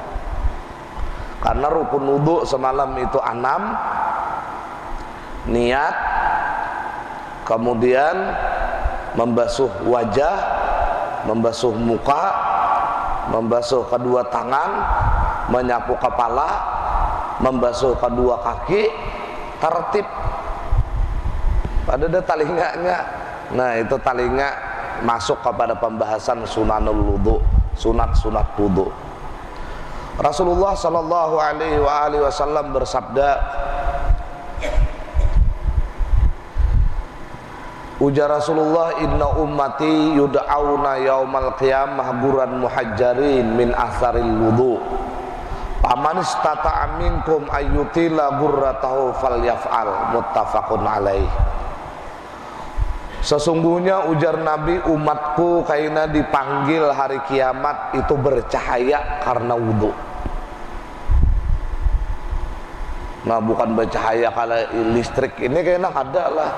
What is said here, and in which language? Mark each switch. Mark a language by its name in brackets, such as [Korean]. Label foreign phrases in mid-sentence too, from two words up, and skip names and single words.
[Indonesian] Karena rukun wudu semalam itu 6, niat, kemudian membasuh wajah, membasuh muka, membasuh kedua tangan, menyapu kepala, membasuh kedua kaki, tertib. [Banjar] Pada talinganya. Nah, itu talinga masuk kepada pembahasan [Arabic] سنن الوضوء, [Banjar] sunat-sunat wudu. [Arabic] رسول الله صلى الله عليه وسلم [Banjar] bersabda, ujar Rasulullah, [Arabic] إن أمتي يدعون يوم القيامة غرا محجلين من آثار الوضوء، فمن استطاع منكم أن يطيل غرته فليفعل، متفق عليه. [Banjar] Sesungguhnya ujar Nabi, umatku kaina dipanggil hari kiamat itu bercahaya karena wudu. Nah, bukan bercahaya kalau listrik ini kayaknya ada lah.